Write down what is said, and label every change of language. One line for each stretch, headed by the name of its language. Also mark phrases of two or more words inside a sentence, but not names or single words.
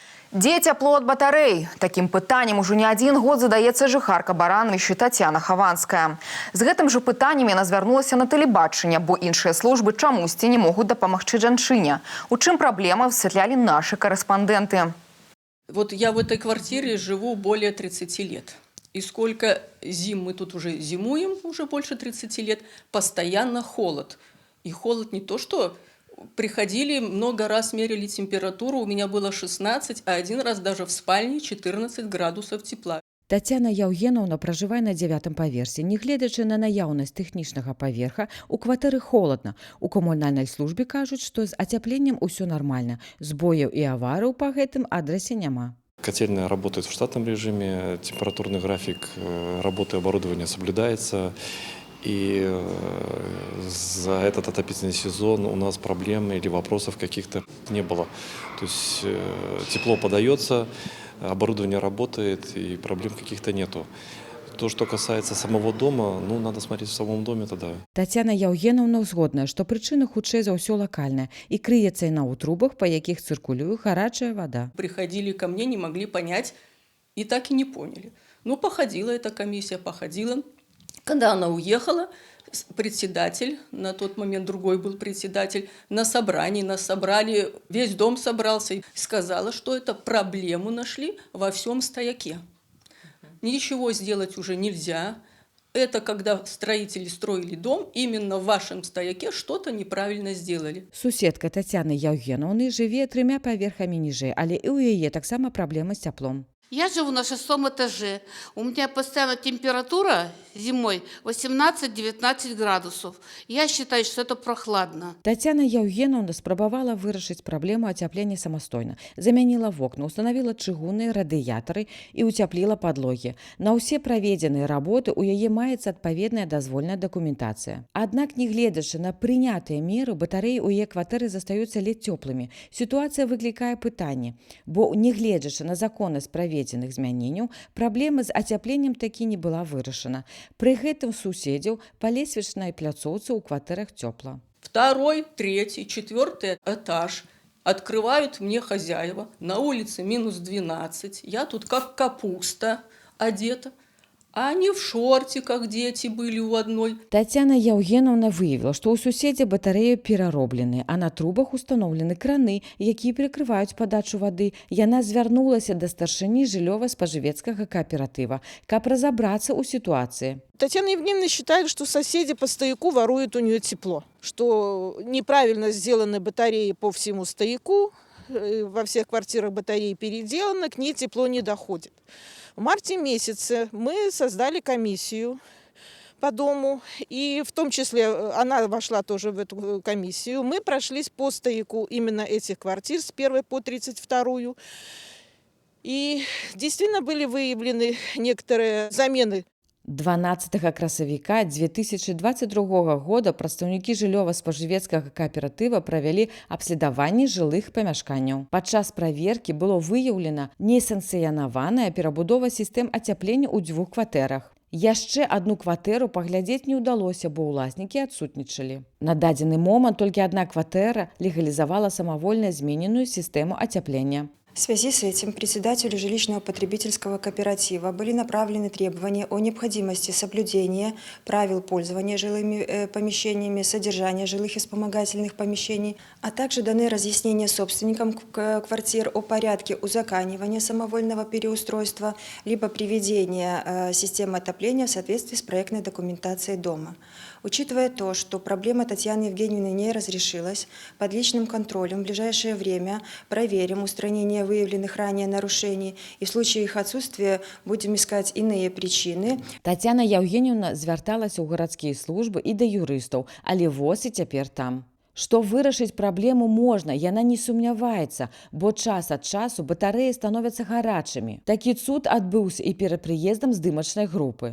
Belarusian: Дзе цяпло ад батарэй? Такім пытаннем ужо не адзін год задаецца жыхарка Барановішча Тацяна Хаванская. З гэтым жа пытаннем яна звярнулася на тэлебачанне, бо іншыя службы чамусьці не могуць дапамагчы жанчыне. У чым праблема, высвятлялі нашы корэспандэнты.
Russian: Вот я в этой квартире живу более 30 лет. И сколько зим мы тут уже зимуем, уже больше 30 лет, постоянно холод. И холод не то, что приходили, много раз мерили температуру, у меня было 16, а один раз даже в спальне 14 градусов тепла.
Belarusian: Тацяна Яўгенаўна пражывае на 9-м паверсе. Нягледзячы на наяўнасць тэхнічнага паверха, у кватэры холадна. У камунальнай службе кажуць, што з ацяпленнем усё нармальна. Збояў і аварыяў па гэтым адрасе няма.
Russian: Котельная работает в штатном режиме, температурный график работы оборудования соблюдается. И за этот отопительный сезон у нас проблем или вопросов каких-то не было. То есть тепло подается, оборудование работает и проблем каких-то нету. То, что касается самого дома, надо смотреть в самом доме тогда.
Belarusian: Тацяна Яўгенаўна згодная, што прычына хутчэй за ўсё лакальная і крыецца яна ў трубах, па якіх цыркулюе гарачая вода.
Russian: Приходили ко мне, не могли понять и так и не поняли. Походила эта комиссия, походила. Когда она уехала, председатель, на тот момент другой был председатель, на собрании нас собрали, весь дом собрался и сказала, что это проблему нашли во всем стояке. Ничего сделать уже нельзя. Это когда строители строили дом, именно в вашем стояке что-то неправильно сделали.
Belarusian: Суседка Тацяны Яўгенаўны жыве 3 паверхамі ніжэй, але і ў яе таксама праблема з цяплом.
Russian: Я живу на 6-м этаже. У меня постоянно температура зимой 18-19 градусов. Я считаю, что это прохладно.
Belarusian: Тацяна Яўгенаўна спрабавала вырашыць праблему ацяплення самастойна. Замяніла вокны, устанавіла чыгунныя радыятары і уцяпліла падлогі. На ўсе праведзеныя работы ў яе маецца адпаведная дазвольная дакументацыя. Аднак, нягледзячы на прынятыя меры, батарэі ў яе кватэры застаюцца ледзь цёплымі. Сітуацыя выклікае пытанне, бо нягледзячы на законнасць праведзеных змяненняў, праблема з ацяпленнем такі не была вырашана. Пры гэтым суседзяў па лесвічнай пляцоўцы ў кватэрах цёпла.
Russian: 2-й, 3-й, 4-й этаж открывают мне хозяева. На улице минус 12. Я тут как капуста одета. А они в шортиках, дети были у одной.
Belarusian: Тацяна Яўгенаўна выявіла, што ў суседзя батарэі перароблены, а на трубах устаноўлены краны, якія перакрываюць падачу вады. Яна звярнулася да старшыні жыллёва-спажывецкага кааператыва, каб разабрацца ў сітуацыі.
Russian: Татьяна Евгеньевна считает, что соседи по стояку воруют у нее тепло, что неправильно сделаны батареи по всему стояку, во всех квартирах батареи переделаны, к ней тепло не доходит. В марте месяце мы создали комиссию по дому, и в том числе она вошла тоже в эту комиссию. Мы прошлись по стояку именно этих квартир с 1 по 32. И действительно были выявлены некоторые замены.
Belarusian: 12 красавіка 2022 года прадстаўнікі жыллёва-спажывецкага кааператыва правялі абследаванне жылых памяшканняў. Падчас праверкі было выяўлена несанкцыянаваная перабудова сістэм ацяплення ў 2 кватэрах. Яшчэ одну кватэру паглядзець не ўдалося, бо ўласнікі адсутнічалі. На дадзены момант толькі одна кватэра легалізавала самавольна змененую сістэму ацяплення.
Russian: В связи с этим председателю жилищного потребительского кооператива были направлены требования о необходимости соблюдения правил пользования жилыми помещениями, содержания жилых и вспомогательных помещений, а также даны разъяснения собственникам квартир о порядке узаконивания самовольного переустройства либо приведения системы отопления в соответствии с проектной документацией дома. Учитывая то, что проблема Татьяны Евгеньевны не разрешилась, под личным контролем в ближайшее время проверим устранение выявленных ранее нарушений и в случае их отсутствия будем искать иные причины.
Belarusian: Тацяна Яўгенаўна звярталася ў гарадскія службы і да юрыстаў, але воз і цяпер там. Што вырашыць праблему можна, яна не сумняваецца, бо час ад часу батарэі становяцца гарачымі. Такі цуд адбыўся і перад прыездам здымачнай групы.